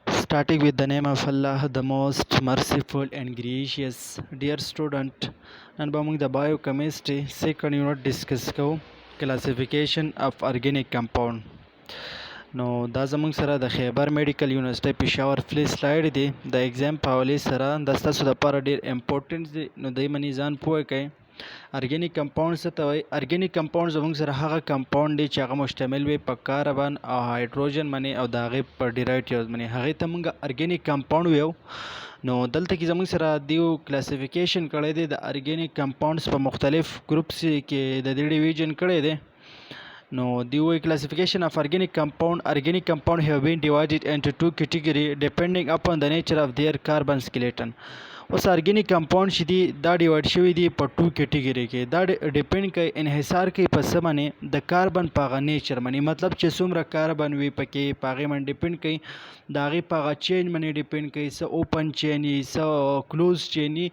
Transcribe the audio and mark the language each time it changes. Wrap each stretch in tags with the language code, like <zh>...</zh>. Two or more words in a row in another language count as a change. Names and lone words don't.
<en>Starting with the name of Allah, the most merciful and gracious. Dear student, and among the biochemistry, second unit discuss classification of organic compound.</en> <ps>نو دا زموږ سره د خیبر میډیکل یونیورسيټي پېښور فلی سلاید دی د ایگزام په حوالې سره دا ستاسو دپاره ډېر امپورټنټ دی نو دی باندې ځان پوه کړئ.</ps> <en>organic compound</en> <ps>څه ته وایي؟</ps> <en>organic compound</en> <ps>زموږ سره هغه کمپاوند دی چې هغه مشتمل وي په کاربن او هایدروجن باندې او د هغې په ډیرایوټیوز باندې هغې ته موږ</ps> <en>organic compound</en> <ps>ویو. نو دلته کې زموږ سره دیو کلاسیفیکیشن کړی دی د</ps> <en>organic compounds</en> <ps>په مختلف ګروپس کې د دې ډیویژن کړی دی.</ps> <en>No, the classification of organic compound have been divided into two categories depending upon the nature of their carbon skeleton.</en> <ps>اوس</ps> <en>organic compound</en> <ps>چې دي دا ډیوایډ شوي دي په</ps> <en>two category</en> <ps>کې. دا ډیپینډ کوي انحصار کوي په څه باندې؟ د کاربن په هغه نیچر باندې، مطلب چې څومره کاربن وي پکې په هغې باندې ډیپینډ کوي. د هغې په هغه چین باندې ډیپینډ کوي، څه</ps> <en>open chain</en> <ps>وي څه</ps> <en>close chain</en> <ps>وي.</ps>